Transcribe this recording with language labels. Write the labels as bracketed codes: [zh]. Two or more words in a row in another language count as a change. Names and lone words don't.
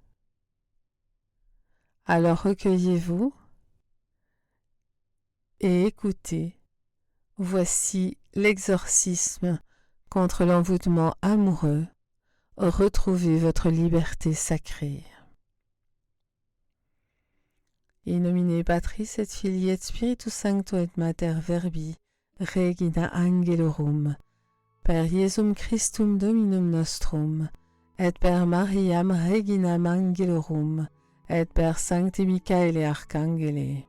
[fr] Alors recueillez-vous et écoutez. Voici l'exorcisme contre l'envoûtement amoureux. Retrouvez votre liberté sacrée. [la] In nomine Patris et Filii et Spiritus Sancto et Mater Verbi, Regina Angelorum, per Iesum Christum Dominum nostrum, et per Mariam Reginam Angelorum, et per Sancti Michaele Arcangele.